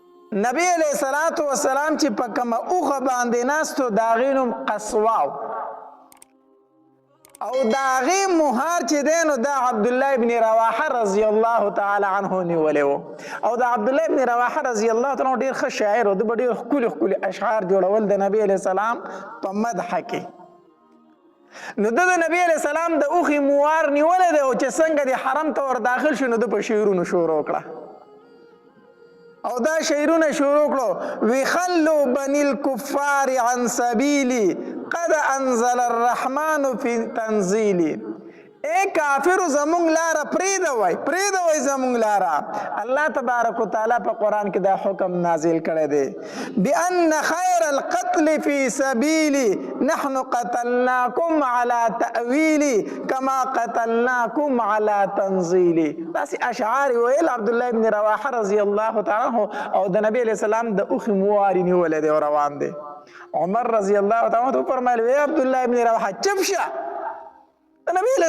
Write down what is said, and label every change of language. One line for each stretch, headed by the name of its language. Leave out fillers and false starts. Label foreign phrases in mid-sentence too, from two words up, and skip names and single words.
Pashto: نبی علیہ الصلوۃ والسلام چې په کومه اوخه باندې ناستو د هغې نوم قصواو او د هغې مهار چې دی نو دا عبدالله ابن رواحه رضی الله تعالی عنه نیولی و او د عبدالله ابن رواحه رضی الله تعالی عنه ډېر ښه شاعر و ده به ډېر ښکلي ښکلي اشعار جوړول د نبي علیه السلام په مدحه کې نو ده د نبي علیه السلام د اوښې موار نیولی دی او چې څنګه د حرم ته ور داخل شو نو ده په شعرونو شروع کړه او دا شعرونه شروع کړو وی
Arabic: خلو بني الكفار عن سبیلی قد انزل الرحمن فی تنزیلی
Pashto: اے کافر زمونږ لاره پرېږدوئ زمونږ لاره الله تبارک وتعالی په قرآن کې دا حکم نازل کړی دی
Arabic: بأن خیر القتل فی سبیلی نحن قتلناکم علی تأویلی کما قتلناکم علی تنزیلی
Pashto: داسې اشعار یې ویل عبدالله ابن رواحه رضی الله تعالی عنه او د نبی علیه السلام د اوښې مواري نیولی دی او روان دی عمر رضی الله تعالی عنه وفرمایل وی عبدالله ابن رواحه چپ شه د نبی علیه